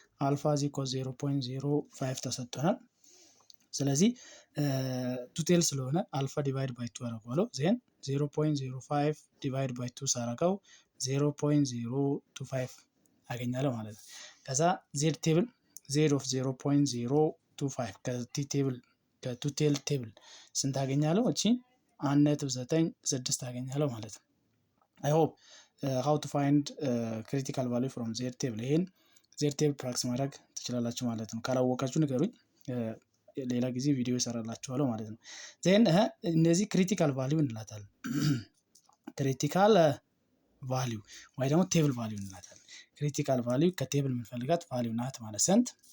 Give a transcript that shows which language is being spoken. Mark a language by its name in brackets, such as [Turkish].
[Amharic] አልፋ is equal 0.05 ተሰጥቶናል። ስለዚህ two tail ስለሆነ አልፋ ዲቫይድ ባይ 2 አደርገዋለሁ። then 0.05 ዲቫይድ ባይ 2 ሳረገው 0.025 አገኛለሁ ማለት ነው። ከዛ z ቴብል z of 0.025 ከቱ ቴል ቴብል ስንት አገኛለሁ? እቺ 1.96 አገኛለሁ ማለት ነው። [English] I hope how to find critical value from z table? [Amharic] ይሄን z table ፕራክቲስ ማድረግ ትችላላችሁ ማለት ነው። ካላወቃችሁ ንገሩኝ፣ ሌላ ጊዜ ቪዲዮ እሰራላችኋለሁ ማለት ነው። then እነዚህ ክሪቲካል ቫልዩ እንላታለን። ክሪቲካል ቫልዩ ወይ ደግሞ ቴብል ቫልዩ እንላታለን። ክሪቲካል ቫልዩ ከቴብል የምንፈልጋት ቫልዩ ናት ማለት ስንት?